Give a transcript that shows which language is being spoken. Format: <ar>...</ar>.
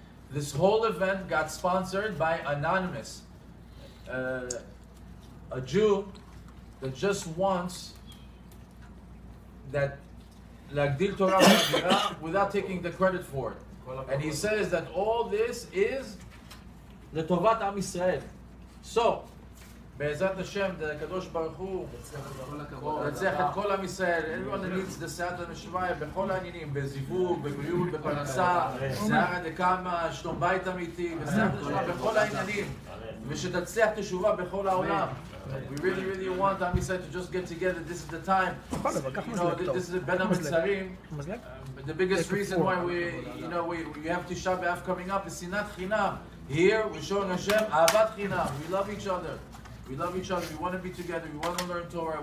<en>This whole event got sponsored by Anonymous, a Jew that just wants that</en> <he>Lagdil Torah</he> <en>without taking the credit for it. And he says that all this is</en> <he>לטובת עם ישראל.</he> <en>So,</en> <he>בעזרת השם, הקדוש ברוך הוא לנצח את כל עם ישראל.</he> <en>everyone that needs the</en> <he>סייעתא דשמיא בכל העניינים, בזיווג, בבריאות, בפרנסה, סייעתא דקמא, שלום בית אמיתי, בסייעתא דשמיא בכל העניינים, ושתצליח תשובה בכל העולם.</he> <en>We really want עם ישראל to just get together. This is the time. This is Ben HaMetzarim. The biggest reason why we have Tisha B'Av coming up is Sinat Chinam. Here we're showing Hashem Ahavat Chinam. We love each other. We love each other. We want to be together. We want to learn Torah.</en>